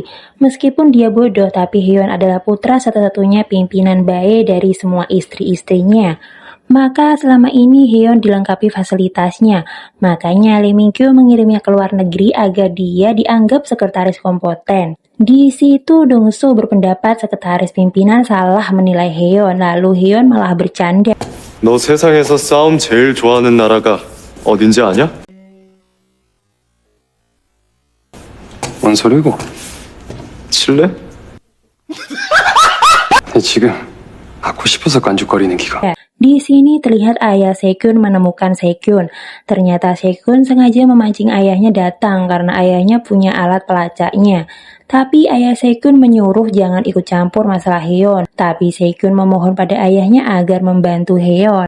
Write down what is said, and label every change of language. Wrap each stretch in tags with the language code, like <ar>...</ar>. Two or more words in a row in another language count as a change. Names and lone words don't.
<id>Meskipun dia bodoh, tapi Haeyeon adalah putra satu-satunya pimpinan bae dari semua istri-istrinya. Maka selama ini Haeyeon dilengkapi fasilitasnya. Makanya Lee Min-kyung mengirimnya ke luar negeri agar dia dianggap sekretaris kompeten. Di situ Dongso berpendapat sekretaris pimpinan salah menilai Haeyeon. Lalu Haeyeon malah bercanda.</id> <ko>너 세상에서 싸움 제일 좋아하는 나라가 어딘지 아냐? 뭔 소리고? 칠레? 지금 갖고 싶어서 깐죽거리는 기가.</ko> <id>Di sini terlihat ayah Sekyun menemukan Sekyun. Ternyata Sekyun sengaja memancing ayahnya datang karena ayahnya punya alat pelacaknya. Tapi ayah Sekyun menyuruh jangan ikut campur masalah Heon. Tapi Sekyun memohon pada ayahnya agar membantu Heon.</id>